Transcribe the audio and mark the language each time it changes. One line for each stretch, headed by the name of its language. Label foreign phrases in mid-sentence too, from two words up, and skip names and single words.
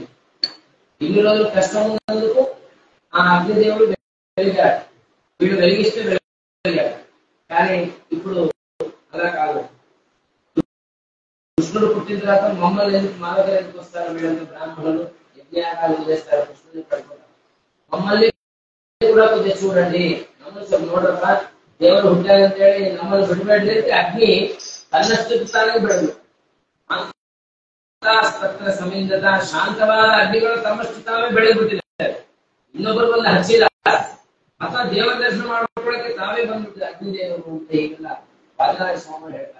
Telugu: ఇన్ని రోజులు కష్టం ఉన్నందుకు ఆ అగ్నిదేవుడు వెలిగాడు, వీడు వెలిగిస్తే వెలిగాడు. కానీ ఇప్పుడు అలా కాదు. కృష్ణుడు పుట్టిన తర్వాత మమ్మల్ని ఎందుకు మా దగ్గర ఎందుకు వస్తారు? వీళ్ళంతా బ్రాహ్మణులు యజ్ఞయాగాలు చేస్తారు, కృష్ణుని పడుకుంటారు. మమ్మల్ని కూడా కొద్దిగా చూడండి, నమ్మల్ని
Kannada: ನೋಡ್ರಪ್ಪ, ದೇವರು ಹುಟ್ಟಾಗಂತೇಳಿ ನಮ್ಮನ್ನು ಬಿಡಬೇಡ್ರಿ ಅಂತ ಅಗ್ನಿ ತನ್ನಷ್ಟು ತಾನೇ ಬಿಡಲು. ಅಂತ ಸಮಯದ ಶಾಂತವಾದ ಅಗ್ನಿಗಳು ತಮ್ಮಷ್ಟು ತಾವೇ ಬೆಳೆದ್ಬಿಟ್ಟಿದ್ದಾರೆ. ಇನ್ನೊಬ್ಬರು ಬಂದು ಹಚ್ಚಿಲ್ಲ, ಅಥವಾ ದೇವರ ದರ್ಶನ ಮಾಡ್ಕೊಳ್ಳಕ್ಕೆ ತಾವೇ ಬಂದ್ಬಿಟ್ಟಿದೆ ಅಗ್ನಿದೇವರು ಅಂತ ಹೀಗೆಲ್ಲ ಪಾದರಾಜ ಸ್ವಾಮಿ ಹೇಳ್ತಾರೆ.